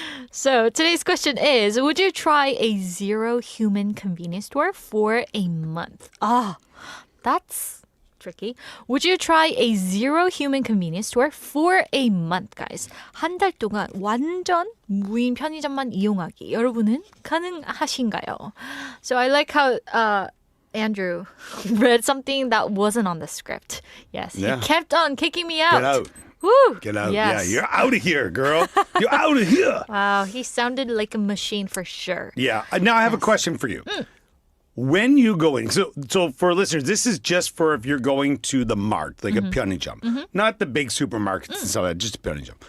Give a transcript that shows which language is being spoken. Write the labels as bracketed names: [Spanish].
[English] So today's question is, would you try a zero human convenience store for a month? Ah, that's tricky. Would you try a zero human convenience store for a month, guys? [Korean] 한 달 동안 완전 무인 편의점만 이용하기. 여러분은 가능하신가요? [English] So I like how Andrew read something that wasn't on the script. Yes, Yeah. he kept on kicking me out. Get out. Woo! Get out. Yes. Yeah, you're out of here, girl. You're out of here. Wow, he sounded like a machine for sure. Yeah. Now I have a question for you. When you go in, so for listeners, this is just for if you're going to the mart, like a 편의점, not the big supermarkets and stuff like that, just a 편의점.